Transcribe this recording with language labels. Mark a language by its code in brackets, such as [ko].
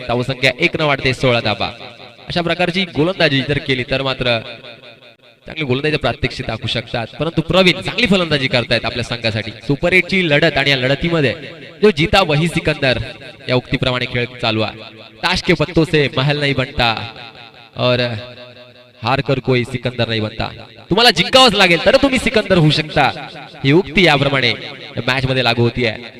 [mr] धावसंख्या 1 न वाढते 16 धावा. अशा प्रकारची गोलंदाजी जर केली तर मात्र चांगली गोलंदाजी प्रात्यक्षिक दाखवू शकतात. परंतु प्रवीण चांगली फलंदाजी करतायत आपल्या संघासाठी. सुपर 8 ची लढत आणि या लढतीमध्ये [hi] जो जीता वही सिकंदर [mr] या उक्तीप्रमाणे खेळ चालू आहे. [hi] ताश के पत्तों से महल नहीं बनता और हार कर कोई सिकंदर नहीं बनता. [mr] तुम्हाला जिंकावंच लागेल तर तुम्ही सिकंदर होऊ शकता, ही उक्ती याप्रमाणे मॅच मध्ये लागू होतीये.